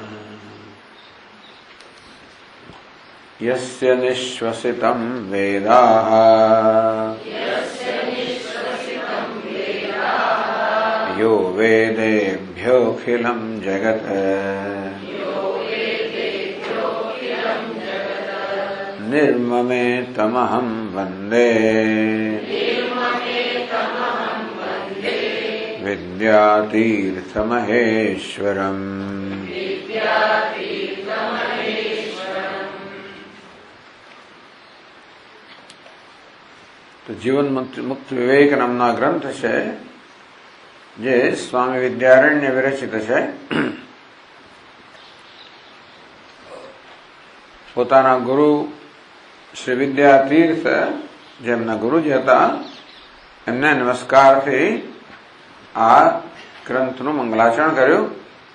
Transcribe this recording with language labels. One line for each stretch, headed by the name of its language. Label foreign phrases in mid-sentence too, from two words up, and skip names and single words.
Sanskrit: यस्य निःश्वसितं वेदाः यो वेदेभ्योऽखिलं जगत् निर्ममेतमहं वन्दे विद्यातीर्थमहेश्वरम्।
Gujarati: તો જીવન મુક્ત વિવેક નામના ગ્રંથ છે જે સ્વામી વિદ્યારણ્ય વિરચિત છે। પોતાના ગુરુ શ્રી વિદ્યાતીર્થ જેમના ગુરુજી હતા એમને નમસ્કારથી આ ગ્રંથનું મંગલાચરણ કર્યું।